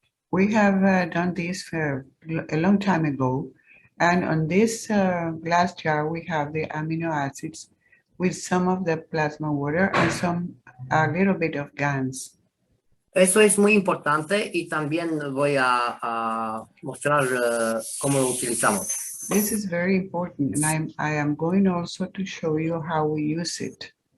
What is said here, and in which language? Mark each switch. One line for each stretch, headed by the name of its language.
English: We have done this a long time ago. And on this glass jar, we have the amino acids with some of the plasma water and a little bit of GANs.
Spanish: Eso es muy importante y también voy a mostrar cómo lo utilizamos.
English: This is very important, and I am going also to show you how we use it.